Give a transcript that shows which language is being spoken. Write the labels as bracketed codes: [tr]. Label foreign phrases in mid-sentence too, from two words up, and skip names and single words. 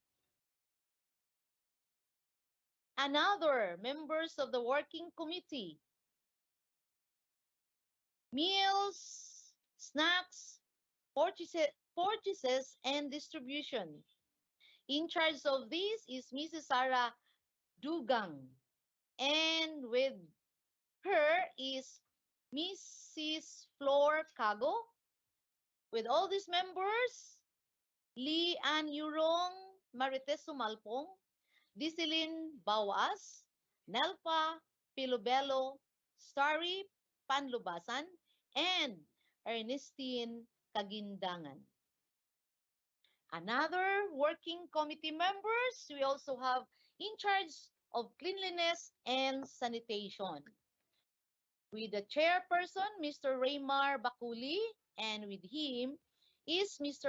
[en] Another members of the working committee, meals, snacks, purchases, and distribution. In charge of this is Mrs. Sarah Dugang, and with her is Mrs. Flor Cago. With all these members, Lee Ann Yurong, Marites Sumalpong, Disilin Bawas, Nelpa Pilobelo, Starry Panlubasan, and Ernestine Kagindangan. Another working committee members, we also have in charge of cleanliness and sanitation. With the chairperson, Mr. Raymar Bakuli, and with him is Mr.